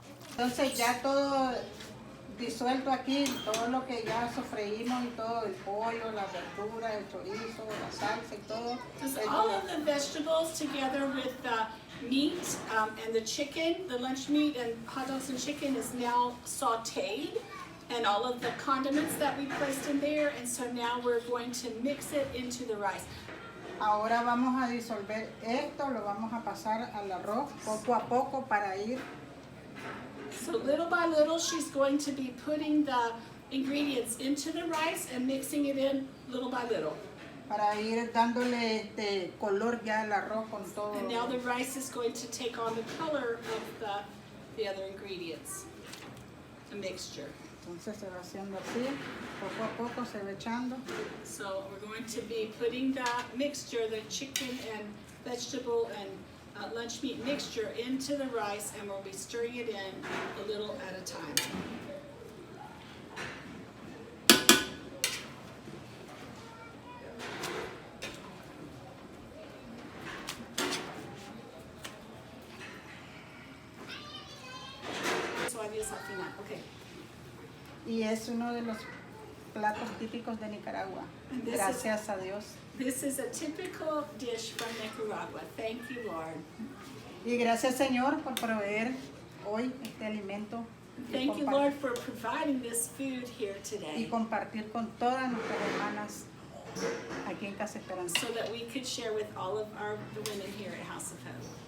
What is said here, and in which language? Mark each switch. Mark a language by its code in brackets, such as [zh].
[es] Entonces ya todo disuelto aquí, todo lo que ya sofreímos y todo, el pollo, las verduras, el chorizo, la salsa y todo. [en] Just all of the vegetables together with the meat and the chicken, the lunch meat and hot dogs and chicken is now sauteed, and all of the condiments that we placed in there, and so now we're going to mix it into the rice. [es] Ahora vamos a disolver esto, lo vamos a pasar al arroz poco a poco para ir [en] So little by little, she's going to be putting the ingredients into the rice and mixing it in little by little. [es] Para ir dándole color ya al arroz con todo. [en] And now the rice is going to take on the color of the other ingredients, the mixture. [es] Entonces se va haciendo así, poco a poco se va echando. [en] So we're going to be putting the mixture, the chicken and vegetable and lunch meat mixture into the rice, and we'll be stirring it in a little at a time. [es] Adiós al final. Okay. Y es uno de los platos típicos de Nicaragua. Gracias a Dios. [en] This is a typical dish from Nicaragua. Thank you, Lord. [es] Y gracias, Señor, por proveer hoy este alimento. [en] Thank you, Lord, for providing this food here [es] Y [en] today, [es] compartir con todas nuestras hermanas aquí en Casa Esperanza. [en] so that we could share with all of the women here at House of Hope.